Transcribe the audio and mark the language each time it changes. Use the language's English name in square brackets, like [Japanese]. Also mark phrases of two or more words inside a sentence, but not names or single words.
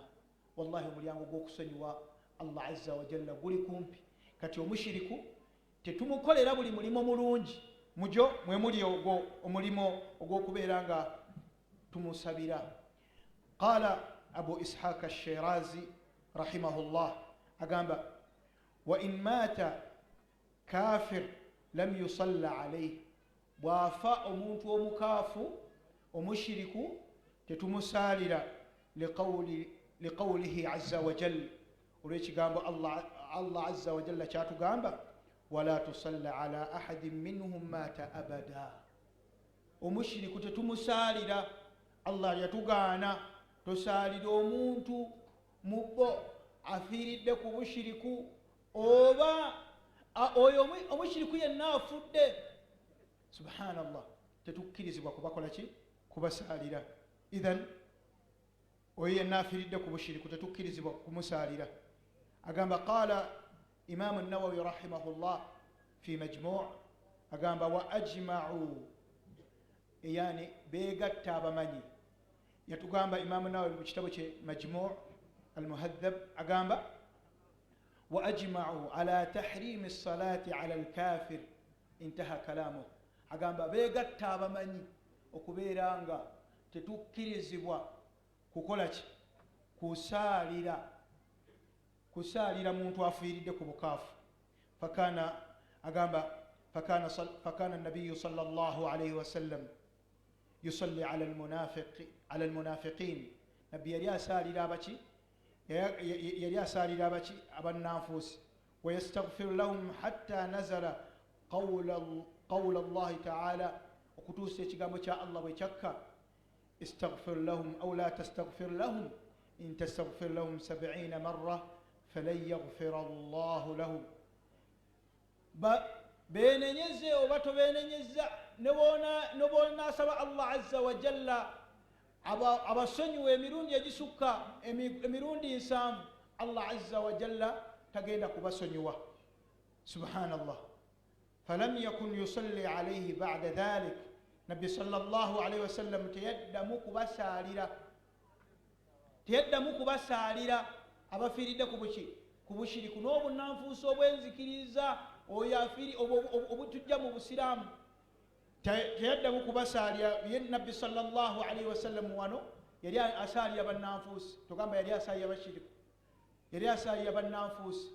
[Ganda] Wallahi omulyango gw'okusonyiwa Allah [Arabic] عز وجل [Ganda] guli kumpi. Kati omushiriku tetumukolera buli mulimo mulungi, mujo mwe muli ogwo omulimo ogw'okubeera nga tumusabira. [Arabic] قال أبو إسحاق الشيرازي رحمه الله agamba وإن مات كافر لم يصل عليه, [Ganda] bwafa omuntu omukaafu omushiriku tetumusalira liqawlihi [Arabic] عز وجل, [Ganda] olw'ekigambo Allah [Arabic] عز وجل [Ganda] kyatugamba [Arabic] ولا تصل على أحد منهم مات أبدا. [Ganda] Omushiriku tetumusalira, Allah yatugaana tosalira omuntu mubbo afiiridde ku bushiriku, oba oyo omushiriku yenna afudde. Subhanallah, tetukkirizibwa kubakola ki kubasalira. Idhan oyo yenna afiiridde ku bushiriku tetukkirizibwa kumusaalira. [Arabic] Agamba قال الإمام النووي رحمه الله في المجموع' agamba وأجمعوا, yani [Ganda] beegatta abamanyi. [Arabic] Yatugamba Imaamu Nawawi [Ganda] mu kitabo kye [Arabic] مجموع المهذب agamba وأجمعوا على تحريم الصلاة على الكافر انتهى كلامه. [Ganda] Agamba beegatta abamanyi okubeera nga tetukkirizibwa kukola ki, kusaalira muntu afiiridde ku bukaafu. [Arabic] Agamba فكان النبي صلى الله عليه وسلم يصلي على المنافقين. [Ganda] Nabbi yali asaalira abaki, abannanfuusi. [Arabic] ويستغفر لهم حتى نزل قول الله تعالى, [Ganda] okutuusa ekigambo kya Allah bwe kyakka, [Arabic] استغفر لهم أو لا تستغفر لهم إن تستغفر لهم 70 مرة فلن يغفر الله لهم. [Ganda] beenenyeze oba tobeenenyeza neboona asaba Allah [Arabic] عز وجل [Ganda] abasonyiwa emirundi egisukka emirundi 7, Allah [Arabic] عز وجل [Ganda] tagenda kubasonyiwa. [Arabic] Subhanallah. فلم يكن يصلي عليه بعد ذلك. [Ganda] Nabbi [Arabic] صلى الله عليه وسلم [Ganda] teyaddamu kubasaalira abafiiridde ku bushiriku n'obunnanfuusi obwenzikiriza oyo afiiri obutujja mu busiraamu. Teyaddamu kubasaalira. Nabbi [Arabic] صلى الله عليه وسلم [Ganda] wano yali asaalira bannanfuusi, tugamba yali asaalira bashiriku, yali asaalira bannanfuusi.